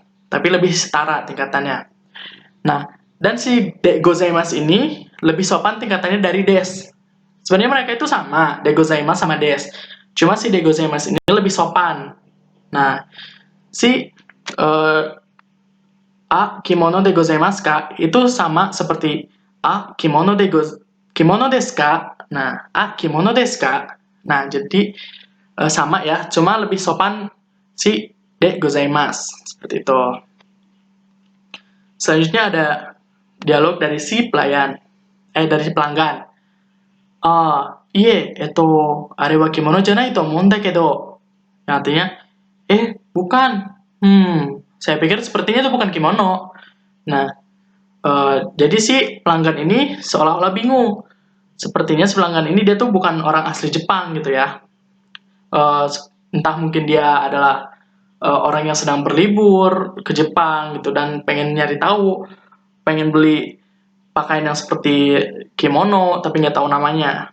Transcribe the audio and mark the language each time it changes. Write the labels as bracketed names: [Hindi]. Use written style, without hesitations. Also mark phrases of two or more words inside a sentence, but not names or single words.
[Indonesian] Tapi lebih setara tingkatannya. Nah, dan si [Japanese] でございます [Indonesian] ini lebih sopan tingkatannya dari des. Sebenarnya mereka itu sama, [Japanese] でございます [Indonesian] sama des. Cuma si [Japanese] でございます [Indonesian] ini lebih sopan. Nah, si [Japanese] 着物でございますか [Indonesian] itu sama seperti [Japanese] 着物ですか. Nah, 着物ですか. [Indonesian] Nah, jadi sama ya, cuma lebih sopan si [Japanese] でございます. [Indonesian] Seperti itu. Selanjutnya ada dialog dari si dari si pelanggan. [Japanese] いいえ、あれは着物じゃないと思うけど. [Indonesian] Yang artinya, bukan. Saya pikir sepertinya itu bukan kimono. Nah, jadi si pelanggan ini seolah-olah bingung. Sepertinya si pelanggan ini dia tuh bukan orang asli Jepang gitu ya. Entah mungkin dia adalah orang yang sedang berlibur ke Jepang gitu dan pengen nyari tahu, pengen beli pakaian yang seperti kimono tapi nggak tahu namanya.